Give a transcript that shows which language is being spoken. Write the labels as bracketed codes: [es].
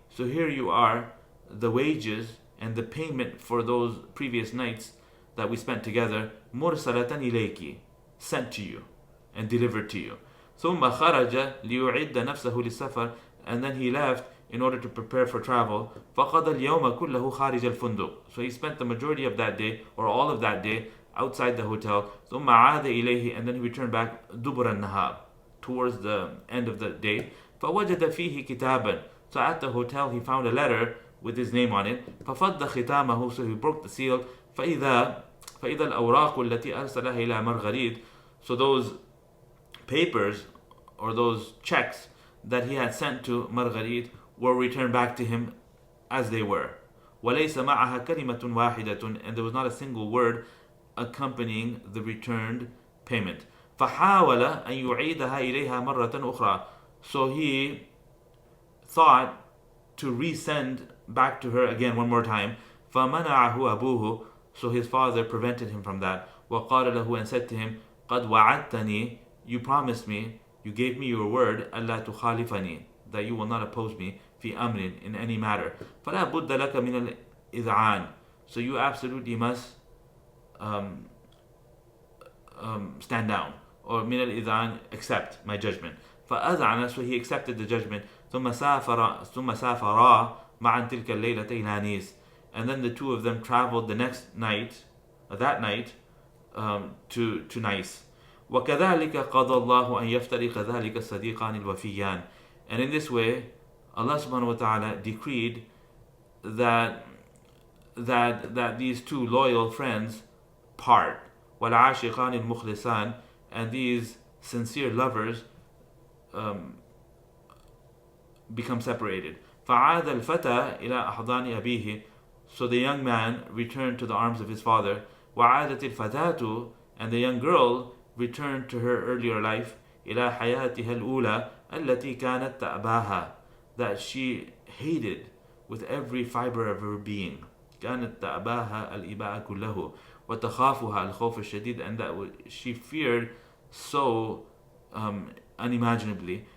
[en] So here you are, the wages and the payment for those previous nights that we spent together. [ar] مرسلة إليك, [en] sent to you and delivered to you. [ar] ثم خرج ليعد نفسه للسفر, [en] and then he left in order to prepare for travel. [ar] فقضى اليوم كله خارج الفندق. [en] So he spent the majority of that day, or all of that day, outside the hotel. [ar] ثم عاد إليه, [en] and then he returned back [ar] دبر النهار, [en] towards the end of the day. [ar] فوجد فيه كتابا. [en] So at the hotel he found a letter with his name on it. [ar] ففض ختامه, [en] so he broke the seal. [ar] فإذا الأوراق التي أرسلها إلى Marguerite. [en] So those papers or those checks that he had sent to Marguerite were returned back to him as they were. [ar] وَلَيْسَ مَعَهَا كَلِمَةٌ وَاحِدَةٌ, [en] and there was not a single word accompanying the returned payment. [ar] فَحَاوَلَ أَنْ يُعِيدَهَا إِلَيْهَا مَرَّةً أُخْرى. [en] So he thought to resend back to her again one more time. [ar] فَمَنَعَهُ أَبُوهُ. [en] So his father prevented him from that. [ar] وَقَالَ لَهُ, [en] and said to him, [ar] قَدْ وَعَدْتَنِي, [en] you promised me, you gave me your word, [ar] أَلَّا تُخَالِفَنِي, [en] that you will not oppose me, [ar] في أمر, [en] in any matter. [ar] فَلَا بُدَّ لَكَ مِنَ الْإِذْعَانِ. [en] So you absolutely must stand down, or [ar] مِنَ الْإِذْعَانِ, [en] accept my judgment. [ar] فأذعن, [en] so he accepted the judgment. [ar] ثم سافرا معا تلك الليلة إلى نيس. [en] And then the two of them traveled the next night, that night, to Nice. [ar] وكذلك قضى الله أن يفترق ذلك الصديقان الوفيان. [en] And in this way, Allah subhanahu wa ta'ala decreed that these two loyal friends part. [ar] والعاشقان المخلصان, [en] and these sincere lovers become separated. [ar] فعاد الفتى إلى أحضان أبيه. [en] So the young man returned to the arms of his father. [ar] وعادت الفتاة, [en] and the young girl returned to her earlier life. [ar] إلى حياتها الأولى التي كانت تأباها, [en] that she hated with every fiber of her being. [ar] كانت تأباها الإباء كله وتخافها الخوف الشديد, [en] and that she feared so unimaginably.